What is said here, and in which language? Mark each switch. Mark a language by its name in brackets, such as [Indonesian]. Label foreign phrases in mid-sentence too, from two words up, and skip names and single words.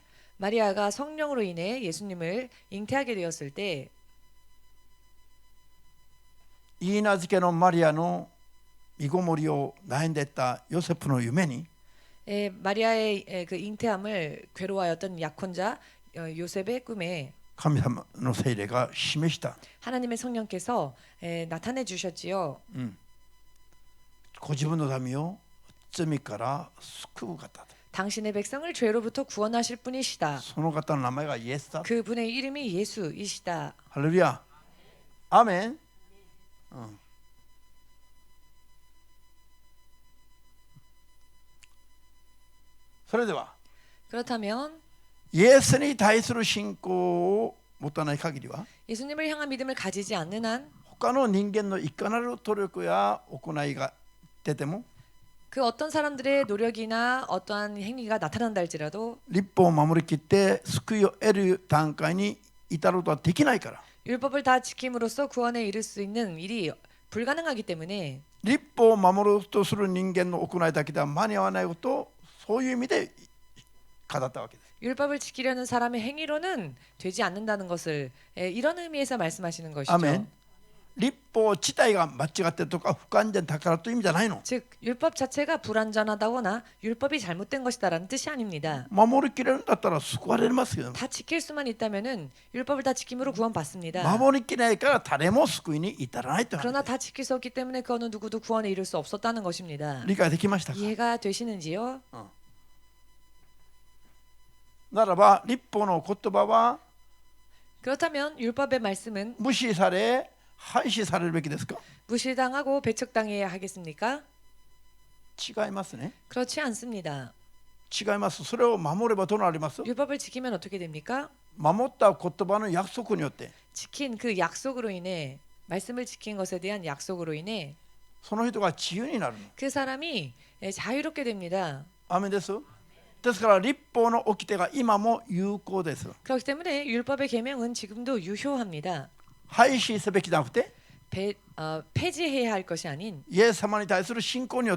[Korean] 마리아가 성령으로 인해 예수님을 잉태하게 되었을 때 [Japanese] いいなずけのマリアの身ごもりを悩んでいったヨセフの夢に [Korean] 마리아의 그 잉태함을 괴로워하였던 약혼자 요셉의 꿈에 [Japanese] 神様の聖霊が示した。 [Korean] 하나님의 성령께서 나타내 주셨지요. [Japanese] ご自分の民を罪から救う方だ。 [Korean] 당신의 백성을 죄로부터 구원하실 분이시다. [Japanese] その方の名前がイエスだ。 [Korean] 그분의 이름이 예수이시다. [Japanese] ハレルヤ。アーメン。それでは [Korean] 그렇다면 [Japanese] イエスに対する信仰を持たない限りは [Korean] 예수님을 향한 믿음을 가지지 않는 한 [Japanese] 他の人間のいかなる努力や行いが出ても [Korean] 그 어떤 사람들의 노력이나 어떠한 행위가 나타난다 할지라도 [Japanese] 立法を守りきって救いを得る段階に至ることはできないから [Korean] 율법을 다 지킴으로써 구원에 이를 수 있는 일이 불가능하기 때문에 [Japanese] 立法を守ろうとする人間の行いだけでは間に合わないことをそういう意味で語ったわけです。 [Korean] 율법을 지키려는 사람의 행위로는 되지 않는다는 것을 이런 의미에서 말씀하시는 것이죠. [Japanese] アメン。立法自体が間違ってるとか不完全だからという意味じゃないの。 [Korean] 즉 율법 자체가 불완전하다거나 율법이 잘못된 것이다라는 뜻이 아닙니다. [Japanese] 守りきれるんだったら救われますけど [Korean] 다 지킬 수만 있다면은 율법을 다 지킴으로 구원받습니다. [Japanese] 守りきれないから誰も救いに至らないという話。 [Korean] 그러나 다 지킬 수 없기 때문에 그 어느 누구도 구원에 이를 수 없었다는 것입니다. [Japanese] 理解できましたか。 [Korean] 이해가 되시는지요? [Japanese] ならば立法の言葉は [Korean] 그렇다면 율법의 말씀은 [Japanese] 無視され廃止されるべきですか。 [Korean] 무시당하고 배척당해야 하겠습니까? [Japanese] 違いますね。 [Korean] 그렇지 않습니다. [Japanese] 違います。それを守ればどうなります。 [Korean] 율법을 지키면 어떻게 됩니까? [Japanese] 守った言葉の約束によって [Korean] 지킨 그 약속으로 인해 말씀을 지킨 것에 대한 약속으로 인해 [Japanese] その人が自由になるの。 [Korean] 그 사람이 자유롭게 됩니다. [Japanese] アメンです。ですから立法の掟が今も有効です。 [Korean] 그렇기 때문에 율법의 계명은 지금도 유효합니다. [Japanese] 廃止すべきじゃなくて [Korean] 폐지해야 할 것이 아닌 [Japanese] イエス様に対する信仰によって